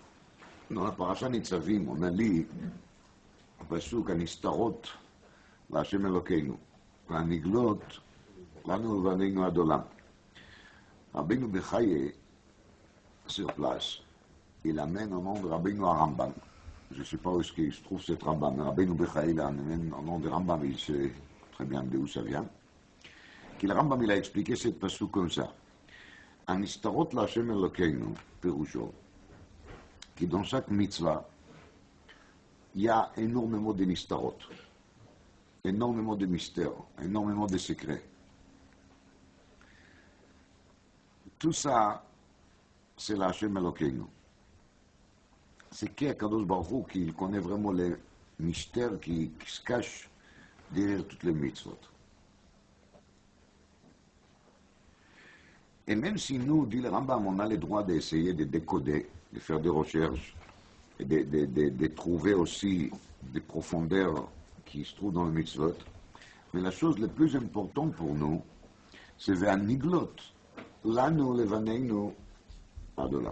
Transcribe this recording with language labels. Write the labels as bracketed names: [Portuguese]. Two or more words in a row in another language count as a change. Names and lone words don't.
[French] la parasha Nitzavim, on a lu le pasuk [Hebrew] הנסתרות להשם אלוקינו, והנגלות לנו ולבנינו עד עולם. [French] Rabbeinu Bechaye, sur place, il amène au nom de Rabbeinu Rambam. Je ne sais pas où est-ce qu'il se trouve cette Rambam, mais Rabbeinu Bechaye, il amène au nom de Rambam, il sait très bien d'où ça vient. Que le Rambam, il a expliqué cette pasuk comme ça. [Hebrew] הנסתרות להשם אלוקינו, פירושו, כי [French] dans chaque mitzvah, il y a énormément de נסתרות, énormément de mystères, énormément de secrets. Tout ça, c'est [Hebrew] להשם אלוקינו. [French] C'est qu' [Hebrew] הקדוש ברוך הוא, [French] qu'il connaît vraiment les mystères qui se cachent derrière toutes les mitzvot. Et même si nous, dit le Rambam, on a le droit d'essayer de décoder, de faire des recherches, et de trouver aussi des profondeurs qui se trouvent dans le mitzvot, mais la chose la plus importante pour nous, c'est vers [Hebrew] נגלות, לנו לבנינו עד עולם.